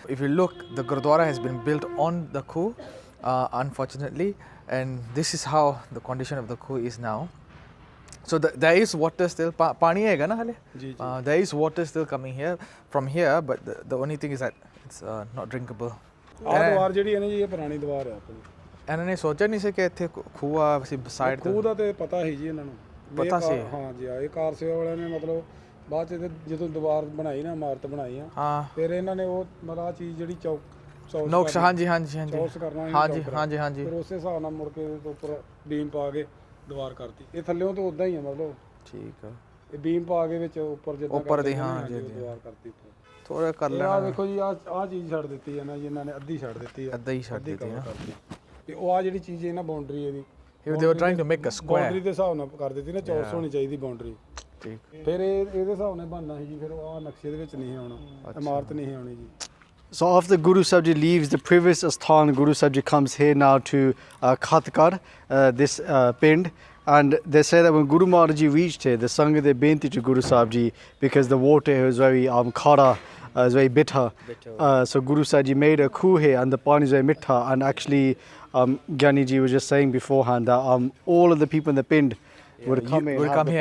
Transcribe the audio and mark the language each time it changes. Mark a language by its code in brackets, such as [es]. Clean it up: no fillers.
[en] If you look, the Gurdwara has been built on the khu, unfortunately, and this is how the condition of the khu is now. So there is water still, [pa] pani hai na hale? [en] There is water still coming here from here, but the only thing is that it's not drinkable. [pa] ਆਹ ਦੀਵਾਰ ਜਿਹੜੀ ਹੈ ਨਾ ਜੀ ਇਹ ਪੁਰਾਣੀ ਦੀਵਾਰ ਹੈ ਆਪਣੀ ਇਹਨਾਂ ਨੇ ਸੋਚਿਆ ਨਹੀਂ ਸੀ ਕਿ ਇੱਥੇ ਖੂਹ ਆ ਸਾਈਡ ਤੇ ਖੂਹ ਦਾ ਤੇ ਪਤਾ ਸੀ ਜੀ ਇਹਨਾਂ ਨੂੰ ਪਤਾ ਸੀ ਹਾਂ ਜੀ ਇਹ ਕਾਰ ਸੇਵਾ ਵਾਲਿਆਂ ਨੇ ਮਤਲਬ ਬਾਅਦ ਚ ਜਦੋਂ ਦੀਵਾਰ ਬਣਾਈ ਨਾ ਇਮਾਰਤ ਬਣਾਈ ਆ ਫਿਰ ਇਹਨਾਂ ਨੇ ਉਹ ਮਤਲਬ ਆ ਚੀਜ਼ ਜਿਹੜੀ ਚੌਕ ਨੋਕਸ਼ ਹਾਂਜੀ ਚੌਕਸ ਕਰਨਾ ਹਾਂਜੀ ਫਿਰ ਉਸੇ ਹਿਸਾਬ ਨਾਲ ਮੁੜ ਕੇ ਉੱਪਰ ਬੀਮ ਪਾ ਕੇ ਦੀਵਾਰ ਕਰਤੀ ਇਹ ਥੱਲਿਓਂ ਤੋਂ ਉਦਾਂ ਹੀ ਆ ਮਤਲਬ ਠੀਕ ਆ ਇਹ ਬੀਮ ਪਾ ਕੇ ਵਿੱਚ ਉੱਪਰ ਜਿੱਦਾਂ ਉੱਪਰ ਦੀ ਹਾਂ ਜੀ ਦੀਵਾਰ ਕਰਤੀ ਥੋੜਾ ਕਰ ਲੈਣਾ ਆ ਦੇਖੋ ਜੀ ਆ ਚੀਜ਼ ਛੱਡ ਦਿੱਤੀ ਹੈ ਨਾ ਜੀ ਇਹਨਾਂ ਨੇ ਅੱਧੀ ਛੱਡ ਦਿੱਤੀ ਹੈ ਅੱਧਾ ਹੀ ਛੱਡ ਦਿੱਤੀ ਨਾ ਤੇ ਉਹ ਆ ਜਿਹੜੀ ਚੀਜ਼ ਹੈ ਨਾ ਬਾਉਂਡਰੀ ਇਹਦੀ [en] they were trying to make a square [pa] boundary ਦੇ ਹਿਸਾਬ ਨਾਲ ਕਰ ਦਿੱਤੀ ਨਾ ਚੌਰਸ ਹੋਣੀ ਚਾਹੀਦੀ ਬਾਉਂਡਰੀ ਠੀਕ ਫਿਰ ਇਹਦੇ ਹਿਸਾਬ ਨਾਲ ਬਣਨਾ ਸੀ ਜੀ ਫਿਰ ਆ ਨਕਸ਼ੇ ਦੇ ਵਿੱਚ ਨਹੀਂ ਆਉਣਾ ਇਮਾਰਤ ਨਹੀਂ ਆਉਣੀ ਜੀ [en] So after Guru Sahib Ji leaves the previous asthaan, Guru Sahib Ji comes here now to Khatkar, this pind, and they say that when Guru Maharaj Ji reached here, the Sangha they benti to Guru Sahib Ji because the water here was very khara, is very bitter. So Guru Sahib Ji made a khu here, and the pani is very mittha. And actually, Gyani Ji was just saying beforehand that all of the people in the pind would come here